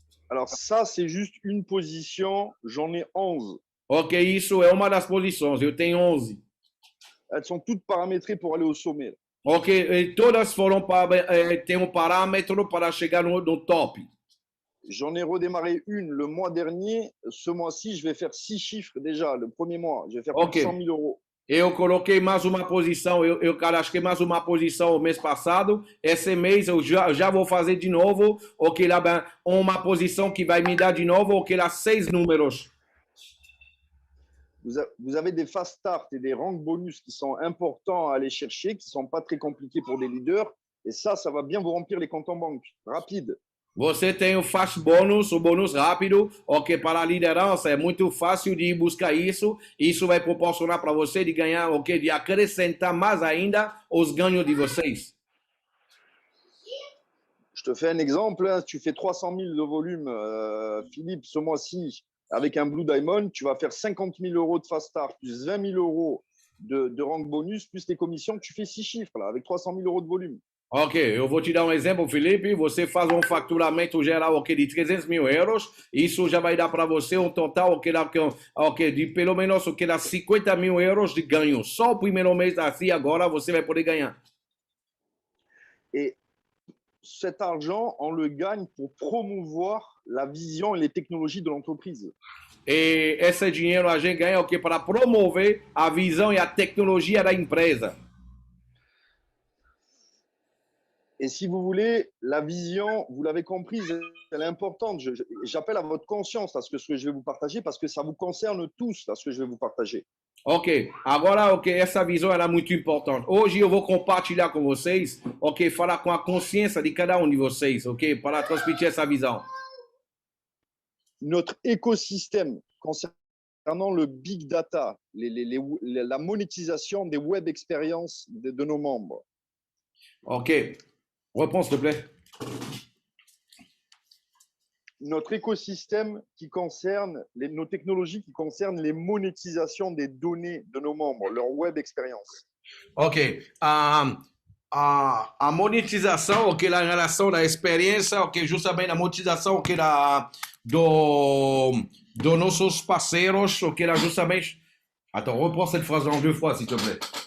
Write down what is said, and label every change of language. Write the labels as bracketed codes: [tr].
[fr] Alors ça, c'est juste une position, j'en ai 11. [pt] Ok, isso é uma das posições, eu tenho 11. [fr] Elles sont toutes paramétrées pour aller au sommet. [pt] Ok, e todas foram para, tem um parâmetro para chegar no top. [fr] J'en ai redémarré une le mois dernier. Ce mois-ci, je vais faire 6 chiffres déjà. Le premier mois, je vais faire plus de 100 Ok, 000 euros. [pt] eu coloquei mais uma posição, eu cadastrei mais uma posição o mês passado. Esse mês eu já vou fazer de novo, ok, lá bem, uma posição que vai me dar de novo, ok, lá 6 números. [fr] Vous avez des fast start et des rank bonus qui sont importants à aller chercher, qui ne sont pas très compliqués pour des leaders. Et ça va bien vous remplir les comptes en banque. Rapide. [pt] Você tem o fast bônus, o bônus rápido, ok, para a liderança é muito fácil de buscar isso. Isso vai proporcionar para você de ganhar, ok, de acrescentar mais ainda os ganhos de vocês. [fr] Je te fais un exemple. Hein. Tu fais 300 000 de volume, Philippe, ce mois-ci, avec un Blue Diamond, tu vas faire 50 000 euros de fast start, plus 20 000 euros de rank bonus, plus les commissions. Tu fais 6 chiffres là, avec 300 000 euros de volume. [pt] Ok, eu vou te dar um exemplo, Felipe. Você faz um faturamento geral ok, de 300 mil euros. Isso já vai dar para você um total ok, de pelo menos ok, 50 mil euros de ganho. Só o primeiro mês assim, agora você vai poder ganhar. [fr] Et cet argent, on le gagne pour promouvoir la vision et les technologies de l'entreprise. [pt] E esse dinheiro a gente ganha ok, para promover a visão e a tecnologia da empresa. [fr] Et si vous voulez, la vision, vous l'avez comprise, elle est importante. J'appelle à votre conscience à ce que je vais vous partager parce que ça vous concerne tous, à ce que je vais vous partager. [pt] Ok, agora ok, essa visão é muito importante. Hoje eu vou compartilhar com vocês, ok, falar com a consciência de cada um de vocês, ok, para transmitir essa visão. [fr] Notre écosystème concernant le big data, la monétisation des web expériences de nos membres. Ok, reprends s'il te plaît. Notre écosystème qui concerne nos technologies qui concernent les monétisations des données de nos membres, leur web expérience. [pt] Ok, a monetização, ok, na relação da experiência, ok, justamente a monetização, ok, dos nossos parceiros, ok, là, justamente. [fr] Attends, reprends cette phrase en 2 fois, s'il te plaît.